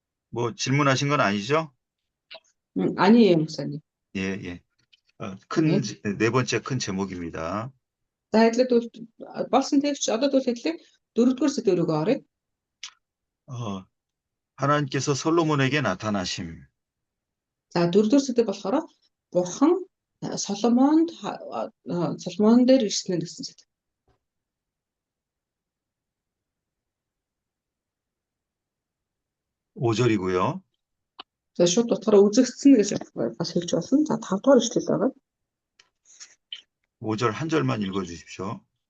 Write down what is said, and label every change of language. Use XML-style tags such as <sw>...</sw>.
<ko>뭐 질문하신 건 아니죠? 아니에요, 목사님. 예, 예. 네 번째 큰 제목입니다.</ko> <mn>За хэдлээд болсон тэгч одоо бол хэдлээ 4-р сэдв рүү оръё.</mn> <ko>하나님께서 솔로몬에게 나타나심.</ko> <mn>За 4-р сэдв болохоор Бурхан Соломонд Соломон дээр ирсэн гэсэн сэдв.</mn> <ko>5절이고요.</ko> <mn>За шууд утгаараа үзэгдсэн гэж бас хэлж болно. За 5-р ишлэл байгаа.</mn> <ko>5절 한 절만 읽어 주십시오.</ko>